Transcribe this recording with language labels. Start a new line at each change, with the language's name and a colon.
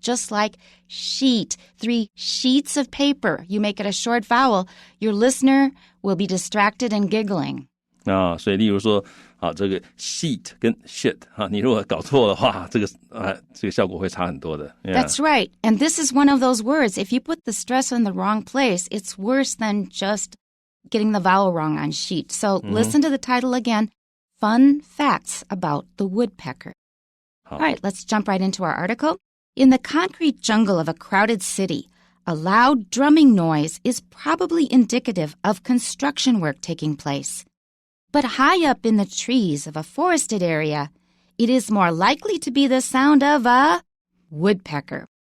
English: Just like sheet, 3 sheets of paper. You make it a short vowel, your listener will be distracted and giggling.
Chinese: 所以例如说这个 sheet 跟 shit 你如果搞错的话这个效果会差很多的
English: Yeah. That's right. And this is one of those words. If you put the stress in the wrong place, it's worse than just getting the vowel wrong on sheet. So listen to the title again. Fun Facts About the Woodpecker. All right, let's jump right into our article. In the concrete jungle of a crowded city, a loud drumming noise is probably indicative of construction work taking place.But high up in the trees of a forested area, it is more likely to be the sound of a woodpecker.